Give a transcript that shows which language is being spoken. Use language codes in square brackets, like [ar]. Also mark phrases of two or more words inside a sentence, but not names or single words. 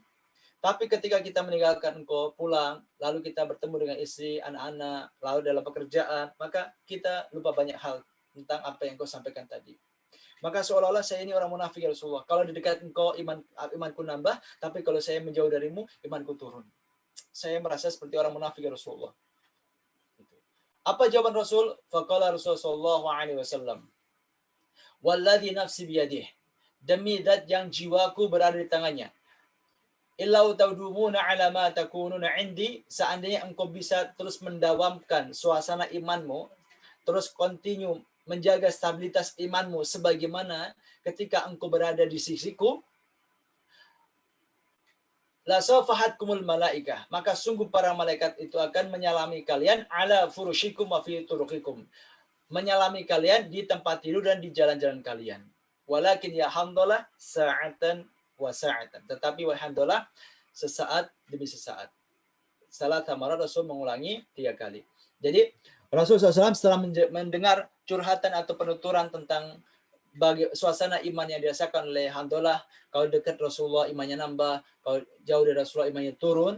[id] Tapi ketika kita meninggalkan engkau, pulang, lalu kita bertemu dengan istri, anak-anak, lalu dalam pekerjaan, maka kita lupa banyak hal tentang apa yang engkau sampaikan tadi. Maka seolah-olah saya ini orang munafik [ar] يا رسول الله. [id] Kalau di dekat engkau, imanku nambah, tapi kalau saya menjauh darimu, imanku turun. Saya merasa seperti orang munafik [ar] يا رسول الله. [id] Apa jawaban Rasul? [ar] فقال رسول الله صلى الله عليه وسلم والذي نفسي بيده, [id] demi zat yang jiwaku berada di tangannya. [ar] لو تدومون على ما تكونون عندي, [id] seandainya engkau bisa terus mendawamkan suasana imanmu, terus continue menjaga stabilitas imanmu sebagaimana ketika engkau berada di sisiku, [ar] لصافحتكم الملائكة, [id] maka sungguh para malaikat itu akan menyalami kalian [ar] على فرشكم وفي طرقكم, [id] menyalami kalian di tempat tidur dan di jalan-jalan kalian. [ar] ولكن يا حمدلة ساعة وساعة, [id] tetapi walhamdulillah sesaat demi sesaat. [ar] ثلاث مرات [id] Rasul mengulangi 3 kali. Jadi Rasulullah SAW setelah mendengar curhatan atau penuturan tentang suasana iman yang dirasakan oleh Hamdalah, kalau dekat Rasulullah imannya nambah, kalau jauh dari Rasulullah imannya turun.